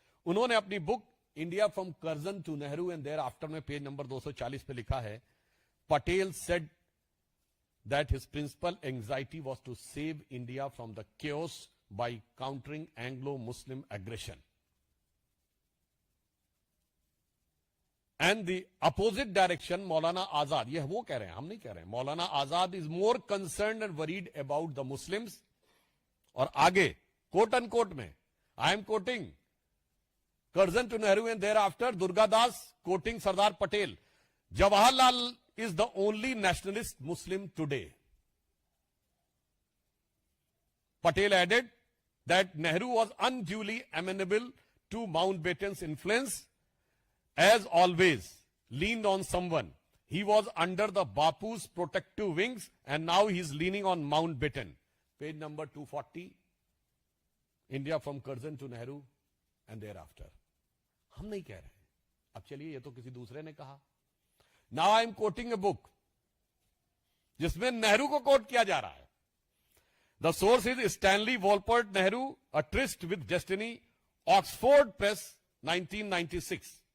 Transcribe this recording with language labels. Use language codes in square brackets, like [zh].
[hi] उन्होंने अपनी book [en] India from Curzon to Nehru and thereafter [hi] में पेज नंबर 240 पे लिखा है, [en] Patel said that his principal anxiety was to save India from the chaos by countering Anglo-Muslim aggression. And the opposite direction, Maulana Azad, [hi] यह वो कह रहे हैं, हम नहीं कह रहे हैं, [en] Maulana Azad is more concerned and worried about the Muslims. [hi] और आगे कोट अनकोट में, [en] I am quoting Curzon to Nehru and thereafter, Durgadas quoting Sardar Patel, Jawaharlal is the only nationalist Muslim today. Patel added that Nehru was unduly amenable to Mountbatten's influence, as always leaned on someone. He was under the Bapu's protective wings and now he is leaning on Mountbatten. Page number 240, India from Curzon to Nehru and thereafter. [hi] हम नहीं कह रहे, अब चलिए ये तो किसी दूसरे ने कहा। [en] Now I am quoting a book [hi] जिसमें नेहरू को कोट किया जा रहा है। [en] The source is Stanley Walpole Nehru, A Tryst with Destiny, Oxford Press, 1996।